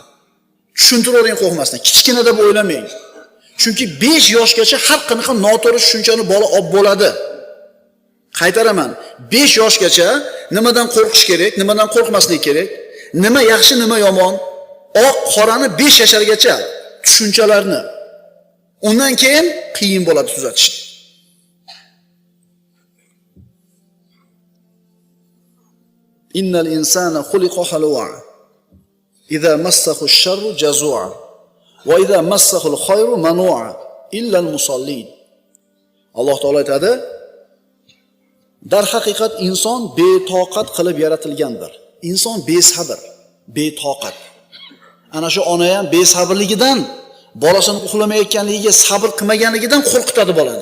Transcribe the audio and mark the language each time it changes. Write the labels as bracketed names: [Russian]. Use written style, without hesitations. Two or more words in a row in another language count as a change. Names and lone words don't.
[Uzbek] Tushuntiravering qo'rqmasdan, kichkina deb o'ylamang. Chunki 5 yoshgacha har qanaqa noto'g'ri tushunchani bola olib bo'ladi. Qaytaraman, 5 yoshgacha nimadan qo'rqish kerak, nimadan qo'rqmaslik kerak, nima yaxshi, nima yomon, oq, qorani 5 yashargacha tushunchalarni. Undan keyin qiyin bo'ladi tuzatish. [Arabic] إن الإنسان خلق هلوعا. إذا مسه الشر جزوعا وإذا مسه الخير منوعا إلا المصلين. [Uzbek] Alloh taolo aytadi: dar haqiqat inson betoqat qilib yaratilgandir. Inson besabr, betoqat. Ana shu ona ham besabrligidan, bolasini uxlamayotganligiga sabr qilmaganligidan qo'rqitadi bolani.